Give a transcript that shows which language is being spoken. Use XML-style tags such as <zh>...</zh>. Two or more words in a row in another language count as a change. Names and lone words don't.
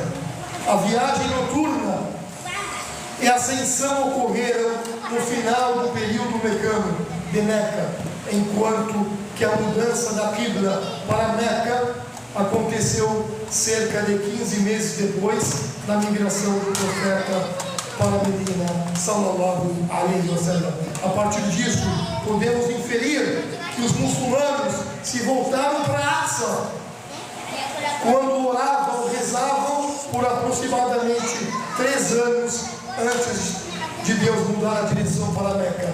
<pt>A viagem noturna e a ascensão ocorreram no final do período mecano de Meca, enquanto que a mudança da qibla para Meca aconteceu cerca de 15 meses depois da migração do profeta para Medina,</pt> <ar>صلى الله عليه وسلم.</ar> <pt>A partir disso, podemos inferir que os muçulmanos se voltaram para Aqsa quando oravam ou rezavam por aproximadamente 3 anos antes de Deus mudar a direção para Meca.</pt>